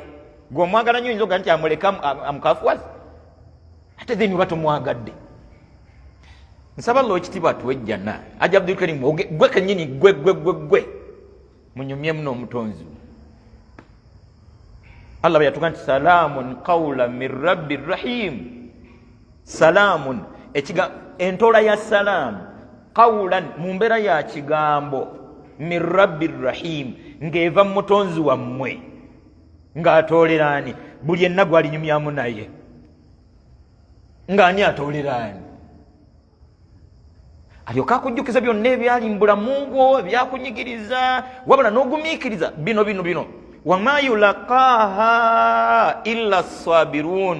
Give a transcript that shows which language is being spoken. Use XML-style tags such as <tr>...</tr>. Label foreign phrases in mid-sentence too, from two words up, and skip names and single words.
<lg>Gwe omwagala nnyo oyinza oga nti amuleka amukaafuwaze ate then oba tomwagadde. Nsaba Allah ekitiibwa atuwejjana. Haji Abdul Karim gwe kennyini gwe munyumyemu n'omutonzi. Allah yatuga nti</lg> <ar>سلام قولا من رب رحيم.</ar> <lg>Salaamun entola ya</lg> <ar>سلام قولا</ar> <lg>mu mbeera ya kigambo</lg> <ar>من رب رحيم</ar> <lg>ng'eva mu mutonzi wammwe ng'atooleraani buli enna gwalinyumyamu naye ng'ani atooleraani alyoka akujjukiza byonna ebyali mu bulamu bwo ebyakunyigiriza wabula n'ogumiikiriza bino</lg> <ar>وما يلقاها إلا صابرون.</ar>